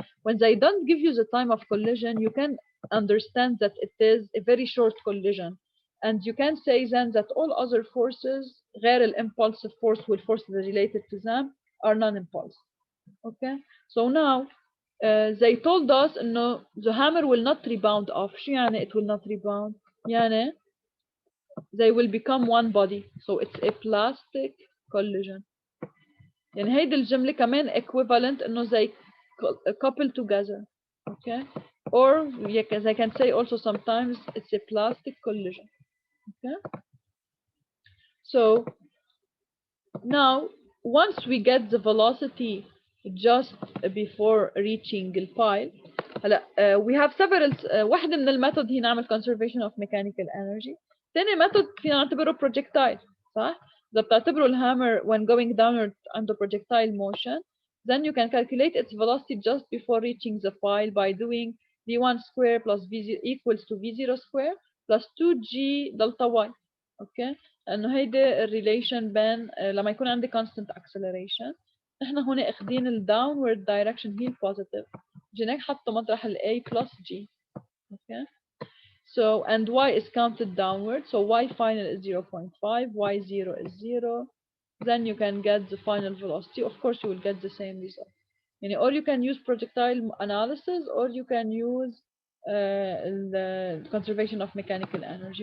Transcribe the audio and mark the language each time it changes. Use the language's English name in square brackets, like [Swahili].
[English] When they don't give you the time of collision you can understand that it is a very short collision and you can say then that all other forces [Arabic] غير [English] الimpulsive force والforces related to them are non-impulsive. Okay, so now they told us [Arabic] إنه [English] the hammer will not rebound off. [Arabic] شو يعني [English] it will not rebound؟ [Arabic] يعني [English] they will become one body. So it's a plastic collision. [Arabic] يعني هيدي الجملة كمان equivalent إنه [English] they couple together. Okay, or they can say also sometimes it's a plastic collision. Okay, so now once we get the velocity just before reaching the pile [Arabic] هلا [English] we have several [Arabic] واحدة من الميثود هي نعمل [English] conservation of mechanical energy. [Arabic] ثاني ميثود فينا نعتبره [English] projectile [Arabic] صح؟ إذا بتعتبروا الهامر [English] when going downward [Arabic] عنده [English] projectile motion then you can calculate its velocity just before reaching the pile by doing v1 square plus v0 equals to v0 square plus 2g delta y. [Arabic] Okay, لأنه هيدا الريليشن بين لما يكون عندي [English] constant acceleration [Arabic] نحن هون اخذين ال [English] downward direction [Arabic] هي ال positive جينا حطوا مطرح ال a plus g. [English] Okay, so and y is counted downward so y final is 0.5 y0 is 0 then you can get the final velocity. Of course you will get the same result [Arabic] يعني [English] or you can use projectile analysis or you can use the conservation of mechanical energy.